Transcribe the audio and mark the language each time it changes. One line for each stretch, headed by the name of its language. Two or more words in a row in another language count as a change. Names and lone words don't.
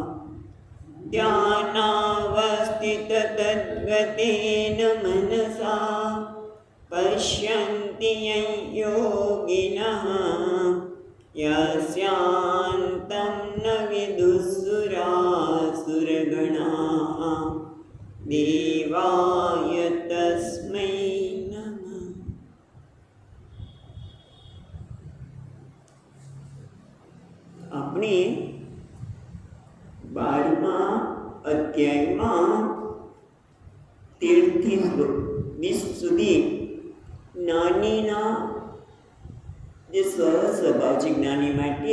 Sanskrit: ध्यानावस्थिततद्गतेन मनसा पश्यन्ति यं योगिनः यस्यान्तं न विदुःसुरासुरगणाः देवाय तस्मै नमः।
Gujarati: આપણે 12મા અધ્યાયમાં 13 થી 20 સુધી જ્ઞાનીના જે સ્વસ્વભાવ છે જ્ઞાની માટે